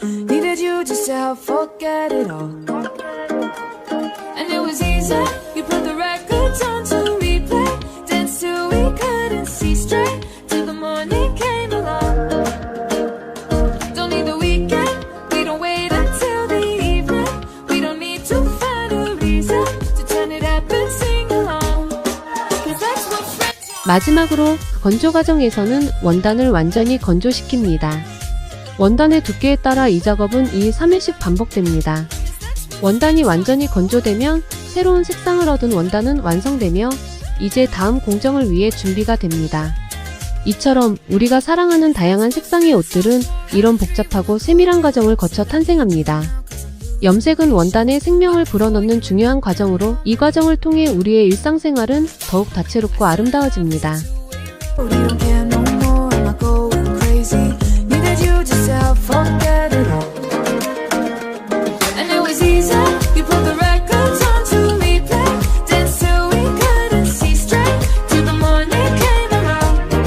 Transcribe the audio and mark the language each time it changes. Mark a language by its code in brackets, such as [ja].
[en] Needed you just to help forget it all. And it was easy, you put the records on to replay, danced till we couldn't see straight, till the morning came along. Don't need the weekend, we don't wait until the evening, we don't need to find a reason to turn it up and sing along, 'cause that's what friends are. [ko] 마지막으로 건조 과정에서는 원단을 완전히 건조시킵니다. 원단의 두께에 따라 이 작업은 2, 3회씩 반복됩니다. 원단이 완전히 건조되면 새로운 색상을 얻은 원단은 완성되며 이제 다음 공정을 위해 준비가 됩니다. 이처럼 우리가 사랑하는 다양한 색상의 옷들은 이런 복잡하고 세밀한 과정을 거쳐 탄생합니다. 염색은 원단에 생명을 불어넣는 중요한 과정으로 이 과정을 통해 우리의 일상생활은 더욱 다채롭고 아름다워집니다. [en] You don't care no more, am I going crazy? Needed you just to help forget it all. And it was easy, you put the records on to replay, danced till we couldn't see straight, till the morning came around.